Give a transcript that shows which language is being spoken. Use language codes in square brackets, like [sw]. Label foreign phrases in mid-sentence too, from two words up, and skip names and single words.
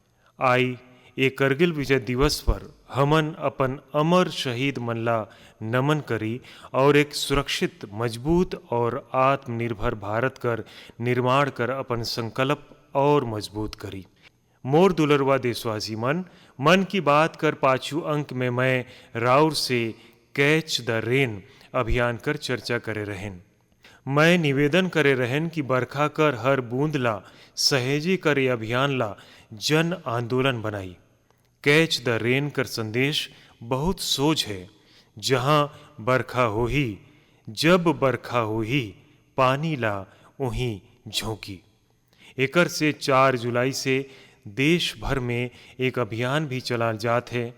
[sgj] आई ये करगिल विजय दिवस पर हमन अपन अमर शहीद मन ला नमन करी और एक सुरक्षित, मजबूत और आत्मनिर्भर भारत कर निर्माण कर अपन संकल्प और मजबूत करी। मोर दुलरवा देशवासी मन की बात कर पाछू अंक में मैं राउर से [en] catch the rain [sgj] अभियान कर चर्चा करे रहें। मैं निवेदन करे रहन कि बरखा कर हर बूंद ला सहेजी कर ये अभियान ला जन आंदोलन बनाई। [en] catch the rain [sgj] कर संदेश बहुत सोच है। जहाँ बरखा हो ही, जब बरखा हो ही, पानी ला वहीं झोंकी। एकर से 4 जुलाई से देश भर में एक अभियान भी चला जात है।